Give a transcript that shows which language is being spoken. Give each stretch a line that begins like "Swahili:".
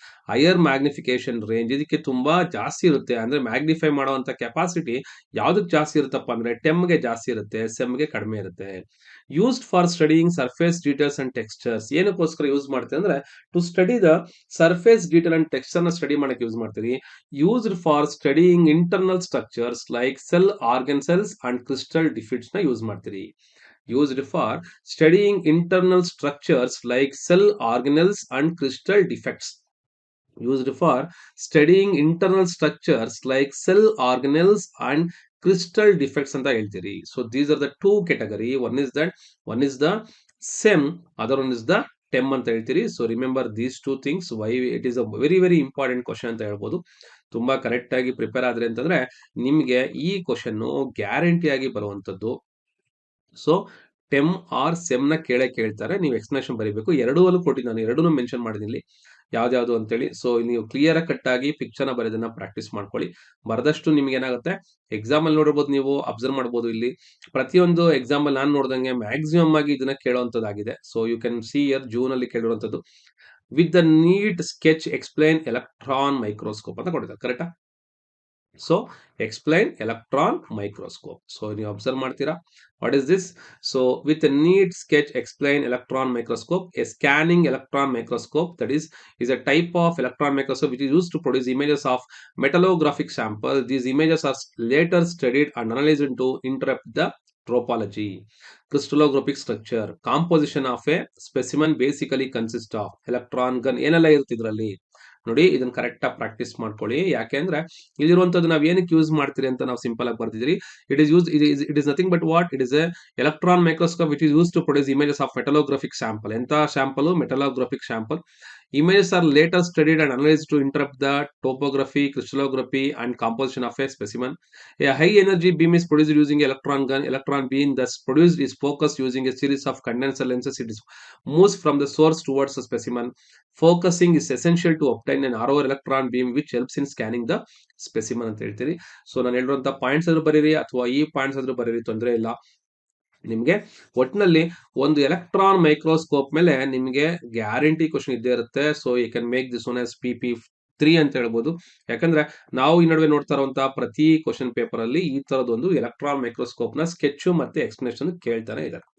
Kannada: Higher magnification range, ಇದಕ್ಕೆ ತುಂಬಾ ಜಾಸ್ತಿ ಇರುತ್ತೆ. ಅಂದ್ರೆ ಮ್ಯಾಗ್ನಿಫೈ ಮಾಡುವಂತ ಕೆಪಾಸಿಟಿ ಯಾವ್ದಕ್ಕೆ ಜಾಸ್ತಿ ಇರುತ್ತಪ್ಪ ಅಂದ್ರೆ ಟೆಮ್ಗೆ ಜಾಸ್ತಿ ಇರುತ್ತೆ, ಸೆಮ್ಗೆ ಕಡಿಮೆ ಇರುತ್ತೆ.
English: Used for studying surface details and textures.
Kannada: ಏನಕ್ಕೋಸ್ಕರ use ಮಾಡ್ತೀವಿ ಅಂದ್ರೆ
English: to study the surface detail and texture
Kannada: ನ ಸ್ಟಡಿ ಮಾಡಕ್ಕೆ ಯೂಸ್ ಮಾಡ್ತೀವಿ.
English: used for studying internal structures like cell, organ cells and crystal defects
Kannada: ನ ಯೂಸ್ ಮಾಡ್ತೀವಿ.
English: Used for studying internal structures like cell organelles and crystal defects. Used for studying internal structures like cell organelles and crystal defects
Kannada: anta heltiri.
English: So these are the two category. One is the SEM, other one is the TEM
Kannada: anta heltiri.
English: So remember these two things, why it is a very very important question
Kannada: anta helbodu. ತುಂಬಾ correct ಆಗಿ prepare ಆದ್ರೆ ಅಂತಂದ್ರೆ ನಿಮ್ಗೆ ಈ question guarantee ಆಗಿ ಬರುವಂತದ್ದು. So ಟೆಮ್ R sem ನ ಕೇಳ್ತಾರೆ, ನೀವು ಎಕ್ಸ್ಪ್ಲನೇಷನ್ ಬರೀಬೇಕು. ಎರಡೂ ಕೊಟ್ಟಿದ್ದು, ನಾನು ಎರಡೂ ಮೆನ್ಷನ್ ಮಾಡಿದ್ದೀನಿ ಯಾವ್ದು ಅಂತೇಳಿ. ಸೊ ನೀವು ಕ್ಲಿಯರ್ ಆಗಿ ಕಟ್ ಆಗಿ ಪಿಕ್ಚರ್ ನ ಬರೆದನ್ನ ಪ್ರಾಕ್ಟೀಸ್ ಮಾಡ್ಕೊಳ್ಳಿ. ಬರೆದಷ್ಟು ನಿಮ್ಗೆ ಏನಾಗುತ್ತೆ, ಎಕ್ಸಾಮ್ ಅಲ್ಲಿ ನೋಡಬಹುದು, ನೀವು ಅಬ್ಸರ್ವ್ ಮಾಡಬಹುದು. ಇಲ್ಲಿ ಪ್ರತಿಯೊಂದು ಎಕ್ಸಾಮ್ ಅಲ್ಲಿ ನಾನು ನೋಡಿದಂಗೆ ಮ್ಯಾಕ್ಸಿಮಮ್ ಆಗಿ ಇದನ್ನ ಕೇಳುವಂತದ್ದಾಗಿದೆ.
English: so you can see year June
Kannada: ಅಲ್ಲಿ ಕೇಳಿರುವಂತದ್ದು.
English: with the neat sketch explain electron microscope
Kannada: ಅಂತ ಕೊಟ್ಟಿದ್ದಾರೆ.
English: ಕರೆಕ್ಟಾ? So explain electron microscope.
Kannada: So ನೀವು ಅಬ್ಸರ್ವ್ ಮಾಡ್ತೀರಾ,
English: what is this? So with a neat sketch explain electron microscope. A scanning electron microscope, that is a type of electron microscope which is used to produce images of metallographic sample. These images are later studied and analyzed to interpret the topology, crystallographic structure, composition of a specimen. Basically consist of electron gun
Kannada: ಏನೆಲ್ಲ ಇರ್ತಿದ್ರಲ್ಲಿ ನೋಡಿ. ಇದನ್ನ correct ಆಗಿ practice ಮಾಡ್ಕೊಳ್ಳಿ. ಯಾಕೆಂದ್ರೆ ಇಲ್ಲಿರುವಂತದ್ದು ನಾವ್ ಏನಕ್ಕೆ use ಮಾಡ್ತೀರಿ ಅಂತ ನಾವು ಸಿಂಪಲ್ ಆಗಿ ಬರ್ತಿದ್ರಿ.
English: It is nothing but what, it is a electron microscope which is use to produce images of metallographic sample. ಎಂತ sample? Metallographic sample. Images are later studied and analyzed to interpret the topography, crystallography and composition of a specimen. A high energy beam is produced using electron gun. Electron beam thus produced is focused using a series of condenser lenses. It moves from the source towards the specimen. Focusing is essential to obtain an narrower electron beam which helps in scanning the specimen
Kannada: ಅಂತ ಹೇಳ್ತೀರಿ. So ನಾನು ಹೇಳಿರುವಂತ points ಆದ್ರೂ ಬರೀರಿ ಅಥವಾ ಈ points ಆದ್ರೂ ಬರೀರಿ, ತೊಂದರೆ ಇಲ್ಲ. ನಿಮ್ಗೆ ಒಟ್ಟಿನಲ್ಲಿ ಒಂದು ಎಲೆಕ್ಟ್ರಾನ್ ಮೈಕ್ರೋಸ್ಕೋಪ್ ಮೇಲೆ ನಿಮ್ಗೆ ಗ್ಯಾರಂಟಿ ಕ್ವಶನ್ ಇದ್ದೇ ಇರುತ್ತೆ.
English: so you can make this one as PP3
Kannada: ಅಂತ ಹೇಳ್ಬೋದು. ಯಾಕಂದ್ರೆ ನಾವು ಈ ನಡುವೆ ನೋಡ್ತಾ ಇರುವಂತಹ ಪ್ರತಿ ಕ್ವಶನ್ ಪೇಪರ್ ಅಲ್ಲಿ ಈ ತರದೊಂದು ಎಲೆಕ್ಟ್ರಾನ್ ಮೈಕ್ರೋಸ್ಕೋಪ್ ನ ಸ್ಕೆಚ್ ಮತ್ತೆ ಎಕ್ಸ್ಪ್ಲನೇಷನ್ ಕೇಳ್ತಾನೆ ಇದ್ದಾರೆ.